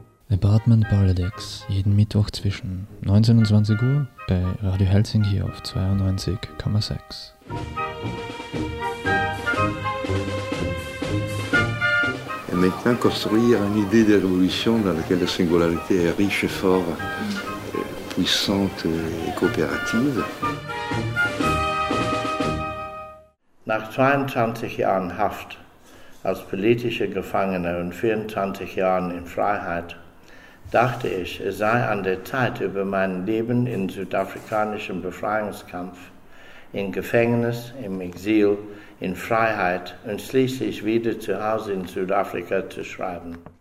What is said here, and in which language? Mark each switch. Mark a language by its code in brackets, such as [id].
[de] Apartment Paradox, jeden Mittwoch zwischen 19 und 20 Uhr bei Radio Helsinki auf 92,6. [fr] Et maintenant construire une idée de révolution dans laquelle la singularité est riche et fort, puissante et coopérative. [de] Nach 22 Jahren Haft als politischer Gefangener und 24 Jahren in Freiheit dachte ich, es sei an der Zeit, über mein Leben im südafrikanischen Befreiungskampf, im Gefängnis, im Exil, in Freiheit und schließlich wieder zu Hause in Südafrika zu schreiben.